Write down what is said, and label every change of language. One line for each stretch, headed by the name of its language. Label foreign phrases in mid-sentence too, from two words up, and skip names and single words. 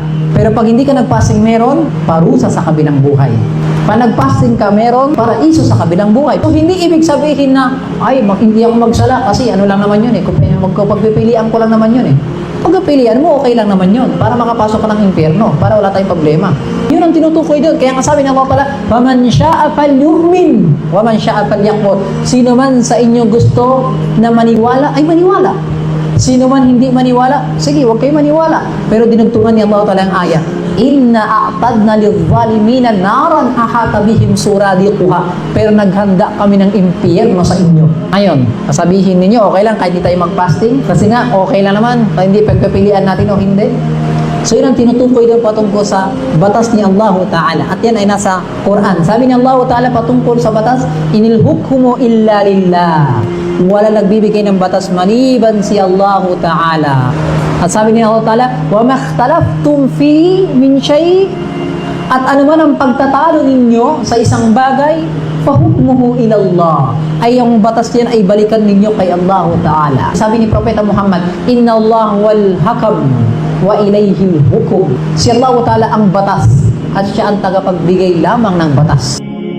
Filipino: Pero pag hindi ka nag-fasting, meron parusa sa kabilang buhay. Pag nag-fasting ka, meron paraiso sa kabilang buhay. So, hindi ibig sabihin na, ay, hindi ako magsala kasi ano lang naman yun eh. Pagpipilian ko lang naman yun eh. Pagpipilian mo, okay lang naman yun. Para makapasok ka ng impyerno. Para wala tayong problema. Yun ang tinutukoy doon. Kaya nga sabi ng Allah Ta'ala,
Arabic: وَمَنْ شَاءَ فَلْيُؤْمِنْ وَمَنْ شَاءَ فَلْيَكْفُرْ.
Filipino: Sino man sa inyo gusto na maniwala, ay maniwala. Sino man hindi maniwala, sige, huwag kayo maniwala. Pero dinugtungan ni Allah Ta'ala ang ayat.
Arabic: إِنَّا أَعْتَدْنَا لِلظَّالِمِينَ نَارًا أَحَاطَ بِهِمْ سُرَادِقُهَا.
Filipino: Pero naghanda kami ng impyerno sa inyo. Ngayon, sasabihin ninyo, okay lang kahit hindi tayo mag-fasting? Kasi nga, okay lang naman, hindi pagpipilian natin o hindi. So yun ang tinutukoy doon patungkol sa batas ni Allah Ta'ala. At yan ay nasa Quran. Sabi ni Allah Ta'ala patungkol sa batas,
Arabic: إِنِ الْحُكْمُ إِلَّا لِلَّهِ.
Filipino: Wala nagbibigay ng batas maliban si Allah Ta'ala. At sabi ni Allah Ta'ala,
Arabic: وَمَا اخْتَلَفْتُمْ فِي مِنْ شَيْءٍ.
Filipino: At anuman ang pagtatalo ninyo sa isang bagay,
Arabic: فَحُكْمُهُ إِلَى اللَّهِ.
Filipino: Ay yung batas yan ay balikan ninyo kay Allah Ta'ala. Sabi ni Propeta Muhammad,
Arabic: إِنَّ اللَّهُ وَالْحَكَمُ وَإِلَيْهِ الْحُكُمُ.
Filipino: Si Allah Ta'ala ang batas at siya ang tagapagbigay lamang ng batas.